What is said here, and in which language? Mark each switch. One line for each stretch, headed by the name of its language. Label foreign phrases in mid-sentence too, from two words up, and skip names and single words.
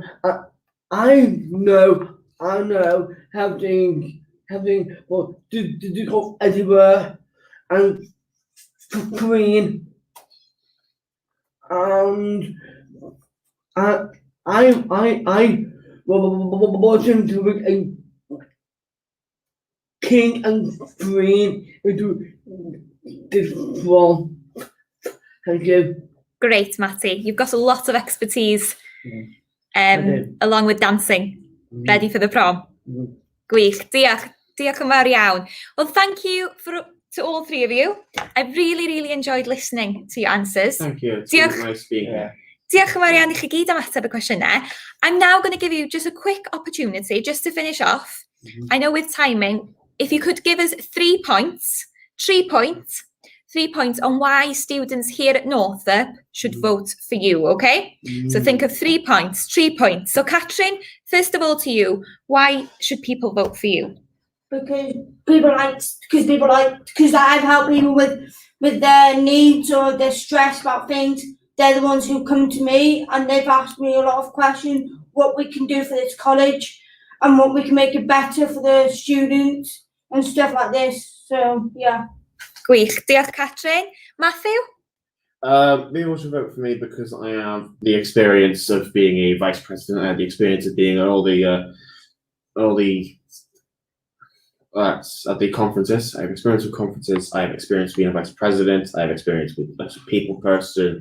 English: I know having well do everywhere and clean, and I wasn't a king and queen into this one. Thank you. Great, Matty. You've got a lot of expertise along with dancing. Ready for the prom?
Welsh: Gwych. Diolch yn fawr iawn.
English: Well, thank you to all three of you. I've really enjoyed listening to your answers. Thank you. It's been nice being here.
Welsh: Diolch yn fawr iawn I chi gyd am ateb y cwestiynau.
English: I'm now going to give you just a quick opportunity just to finish off. I know with timing, if you could give us 3 points on why students here at Northop should vote for you, okay? So think of 3 points. So Catrin, first of all to you, why should people vote for you? Because I've helped people with their needs or their stress about things. They're the ones who come to me and they've asked me a lot of questions, what we can do for this college and what we can make it better for the students and stuff like this. So, yeah.
Welsh: Gwych. Diolch, Catrin.
English: Matthew? People should vote for me because I have the experience of being a vice president. I have the experience of being all the That's at the conferences. I have experience with conferences. I have experience being a vice president. I have experience with as a people person.